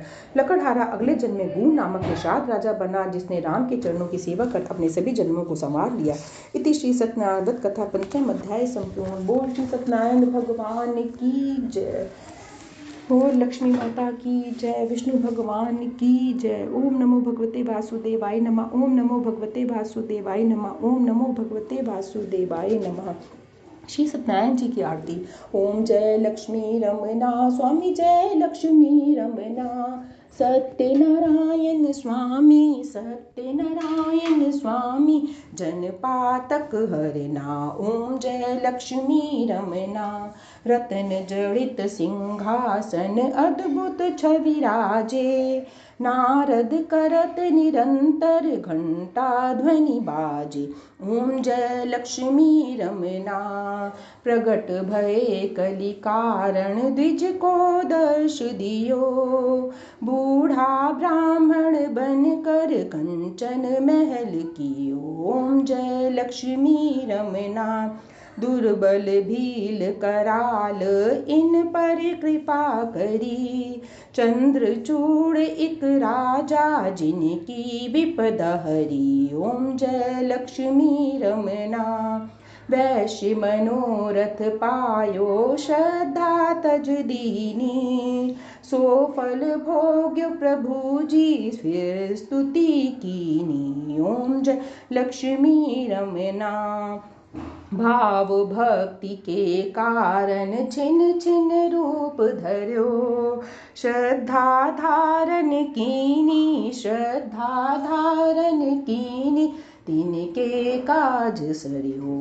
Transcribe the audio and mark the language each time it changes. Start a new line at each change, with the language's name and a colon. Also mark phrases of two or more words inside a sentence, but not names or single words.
Hindi: लकड़हारा अगले जन्म में गूढ़ नामक निषाद राजा बना, जिसने राम के चरणों की सेवा कर अपने सभी जन्मों को संवार लिया। इति श्री सत्यनारायण व्रत कथा पंचम अध्याय संपूर्ण। बोल श्री सत्यनारायण भगवान की जय। बोल लक्ष्मी माता की जय। विष्णु भगवान की जय।
Sanskrit: ओम नमो भगवते वासुदेवाय नमः। ओम नमो भगवते वासुदेवाय नमः। ओम नमो भगवते वासुदेवाय नमः।
Hindi: श्री सत्यनारायण जी की आरती। ओम जय लक्ष्मी रमना स्वामी, जय लक्ष्मी रमना। सत्यनारायण स्वामी, सत्यनारायण स्वामी, जन पातक हरना। ओम जय लक्ष्मी रमना। रतन जड़ित सिंहासन अद्भुत छवि राजे, नारद करत निरंतर घंटा ध्वनि बाजे। ओम जय लक्ष्मी रमना। प्रगट भये कलि कारण द्विज को दर्श दियो, बूढ़ा ब्राह्मण बन कर कंचन महल कियो। ओम जय लक्ष्मी रमना। दुर्बल भील कराल इन पर कृपा करी, चंद्रचूड़ एक राजा जिनकी विपदा हरी। ओम जय लक्ष्मी रमना। वैश्य मनोरथ पायो श्रद्धा तज दीनी, सो फल भोग्य प्रभु जी फिर स्तुति कीनी। ओम जय लक्ष्मी रमना। भाव भक्ति के कारण छिन छिन रूप धर्यो, श्रद्धा धारण कीनी, श्रद्धा धारण कीनी, तिनके काज सरियो।